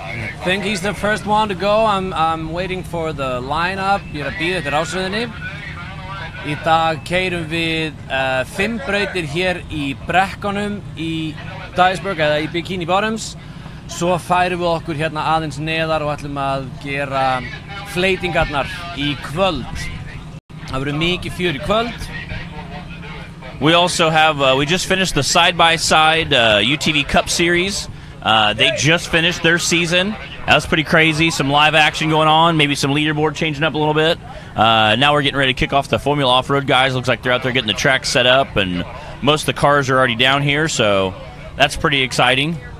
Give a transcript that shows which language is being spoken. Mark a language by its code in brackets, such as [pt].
[en] I think he's the first one to go. I'm waiting for the lineup. [is] Ég að bíða eftir ásröðinni. Í dag keyrum við 5 brautir hér í brekkunum í Dyersburg eða í Bikini Bottoms. Svo færum við okkur hérna aðeins neðar og ætlum að gera fleytingarnar í kvöld. Það verður mikið fjör í kvöld. [en] We also have, we just finished the side-by-side UTV Cup Series. They just finished their season. That was pretty crazy. Some live action going on, maybe some leaderboard changing up a little bit. Now we're getting ready to kick off the Formula Off-Road guys. Looks like they're out there getting the track set up, and most of the cars are already down here, so that's pretty exciting.